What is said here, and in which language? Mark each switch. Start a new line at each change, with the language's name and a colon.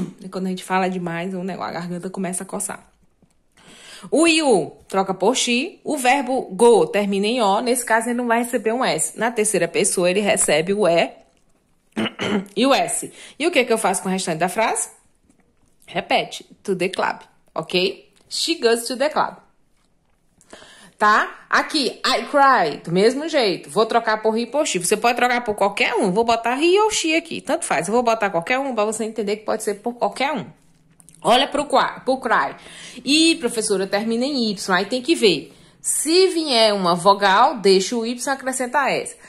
Portuguese: Quando a gente fala demais, a garganta começa a coçar. O you troca por she, o verbo go termina em O, nesse caso ele não vai receber um S. Na terceira pessoa ele recebe o E e o S. E o que eu faço com o restante da frase? Repete,
English: to the club, ok? She goes to the club.
Portuguese: tá? Aqui,
English: I cry,
Portuguese: do mesmo jeito. Vou trocar por he, por she. Você pode trocar por qualquer um. Vou botar he ou she aqui, tanto faz. Eu vou botar qualquer um pra você entender que pode ser por qualquer um. Olha pro cry. E, professora, termina em Y. Aí tem que ver. Se vier uma vogal, deixa o Y e acrescenta S.